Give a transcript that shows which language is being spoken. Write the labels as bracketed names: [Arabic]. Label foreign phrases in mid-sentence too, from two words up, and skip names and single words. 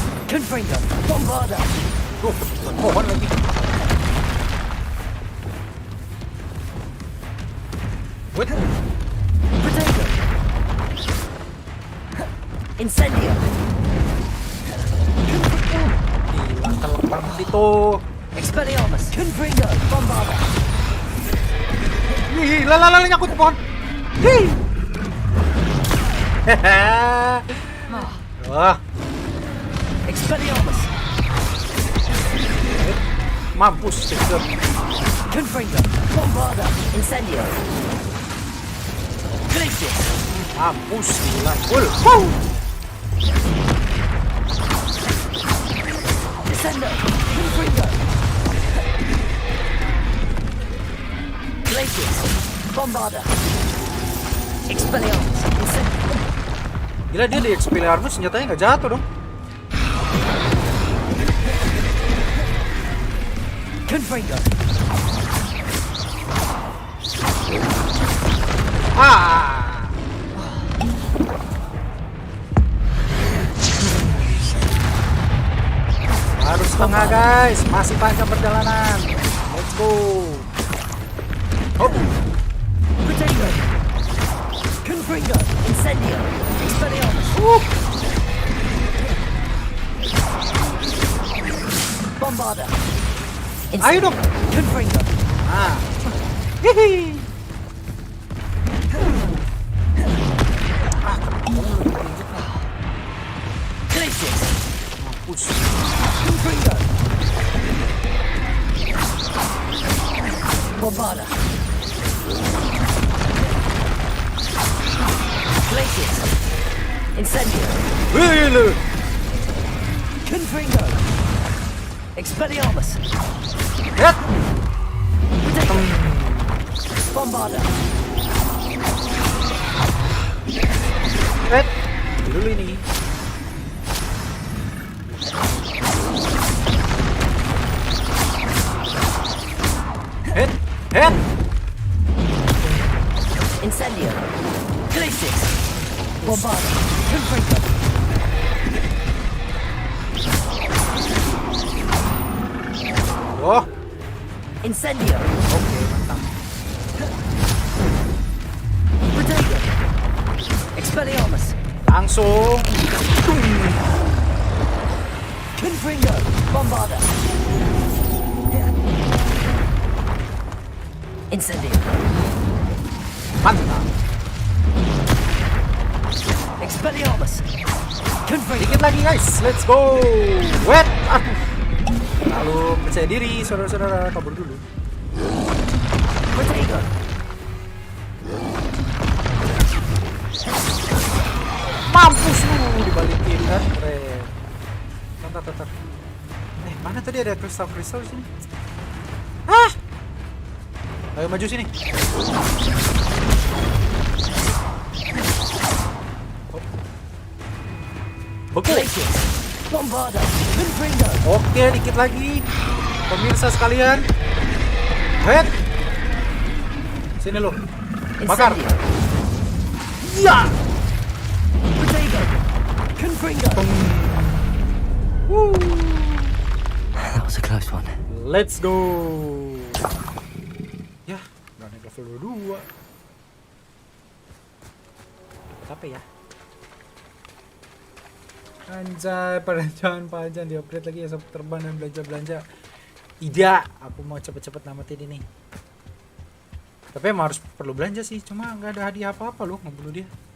[Indonesian] Confringo. Bombarda. Duh, pohon lagi. What? Potato. Incendio. Gila, telak banget itu. Expelliarmus. Confringo. Bombarda. Gila, lala nyangkut ke pohon. Hii. Wah, Expelliarmus. mampus Caesar. Confringo. Bombarda. Incendio. Glacius. Mampus gila. Woo. Descendo. Confringo. Glacius. Bombarda. Expelliarmus. Incendio. Gila, dia di Expelliarmus senjatanya nggak jatuh dong. Confringo. Harus tengah guys, masih panjang perjalanan. [English] Let's go. Oh, [Indonesian] Potato. Confringo. Incendio. Expelliarmus. Bombarda. ayo dong. Confringo. Ah, hihi. Glacius. Mampus. Confringo. Bombarda. Glacius. Incendio. Wih, Confringo. Expelliarmus. lihat. Potato. Bombarda. Lihat. Dulu ini. Head. Incendio. Glacius. Bombarda. Confringo. Oh, Incendio. oke, mantap. Potato. Expelliarmus. Langsung. Confringo. Bombarda. Incendio. Mantap. Expelliarmus. Confringo. Dikit lagi guys, [English] let's go. [Indonesian] Wet. Aduh. Lalu percaya diri, saudara-saudara, kabur dulu. Potato. Mampus lu, dibalikin kan, keren. Bentar. Mana tadi ada kristal di sini? Hah? Ayo maju sini. Oh. Beku. Glacius. Bombarda. Confringo. Oke, dikit lagi. Pemirsa sekalian. Head. Sini lo. Bakar. Incendio. Ya. Potato. Confringo. [English] That was a close one. Let's go. [Indonesian] Ya, udah naik level 22. Dapat apa ya? Anjay, perjalanan panjang di upgrade lagi ya, terbang dan belanja-belanja. Tidak, aku mau cepet-cepet namatin ini. Tapi emang harus perlu belanja sih, cuma nggak ada hadiah apa-apa loh ngebunuh dia.